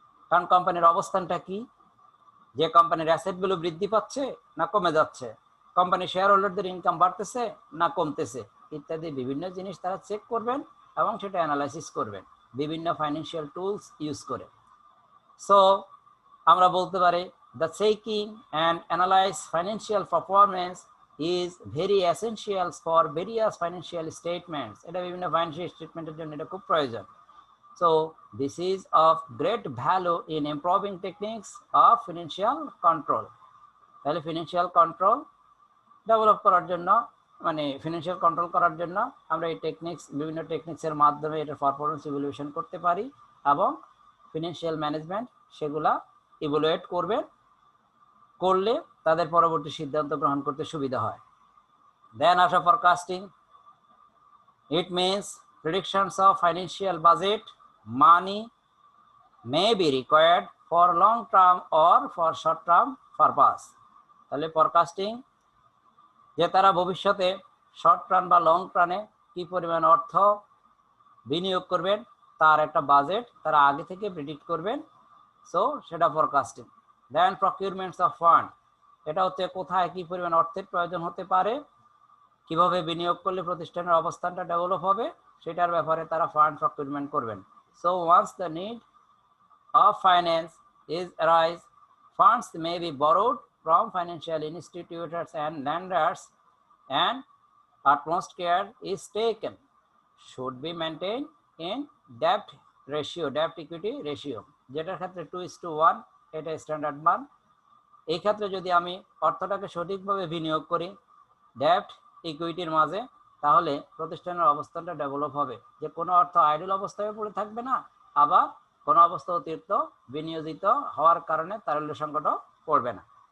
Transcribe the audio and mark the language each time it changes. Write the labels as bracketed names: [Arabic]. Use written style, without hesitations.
[Bangla] কারণ কোম্পানির অবস্থানটা কি, যে কোম্পানির অ্যাসেটগুলো বৃদ্ধি পাচ্ছে না কমে যাচ্ছে, কোম্পানির শেয়ার হোল্ডারদের ইনকাম বাড়তেছে না কমতেছে, ইত্যাদি বিভিন্ন জিনিস তারা চেক করবেন এবং সেটা অ্যানালাইসিস করবেন বিভিন্ন ফাইন্যান্সিয়াল টুলস ইউজ করে। [English] so [Bangla] আমরা বলতে পারি [English] The checking and analyze financial performance is very essential for various financial statements. [Bangla] এটা বিভিন্ন ফাইন্যান্সিয়াল স্টেটমেন্টের জন্য এটা খুব প্রয়োজন। [English] So this is of great value in improving techniques of financial control. [Bangla] তাহলে ফিনান্সিয়াল কন্ট্রোল ডেভেলপ করার জন্য মানে ফিনান্সিয়াল কন্ট্রোল করার জন্য আমরা এই টেকনিক্স বিভিন্ন টেকনিক্সের মাধ্যমে এটার পারফরমেন্স ইভ্যালুয়েশন করতে পারি এবং ফিনান্সিয়াল ম্যানেজমেন্ট সেগুলা ইভ্যালুয়েট করলে তাদের পরবর্তী সিদ্ধান্ত গ্রহণ করতে সুবিধা হয়। [English] Then আসা forecasting. It means predictions of financial budget money may be required for long term or for short term purpose. [Bangla] তাহলে ফরকাস্টিং যে তারা ভবিষ্যতে শর্ট টার্ম বা লং টার্মে কি পরিমাণ অর্থ বিনিয়োগ করবেন তার একটা বাজেট তারা আগে থেকে প্রেডিক্ট করবেন, সো সেটা ফরকাস্টিং। দেন প্রকিউরমেন্টস অফ ফান্ড, এটা হচ্ছে কোথায় কি পরিমাণ অর্থের প্রয়োজন হতে পারে, কিভাবে বিনিয়োগ করলে প্রতিষ্ঠানের অবস্থানটা ডেভেলপ হবে সেটার ব্যাপারে তারা ফান্ড প্রকিউরমেন্ট করবেন। [English] so once the need of finance is arise, funds may be borrowed from financial institutions and lenders, and utmost care is taken should be maintained in debt equity ratio, [Bangla] যেটার ক্ষেত্রে 2:1 এটা standard মান। এই ক্ষেত্রে যদি আমি অর্থটাকে সঠিকভাবে বিনিয়োগ করি ডেট ইকুইটির মাঝে, তাহলে প্রতিষ্ঠানের অবস্থানটা ডেভেলপ হবে, যে কোনো অর্থ আইডল অবস্থায় পড়ে থাকবে না, আবার কোনো অবস্থা অতিরিক্ত বিনিয়োজিত হওয়ার কারণে তারল্য সংকটও পড়বে না।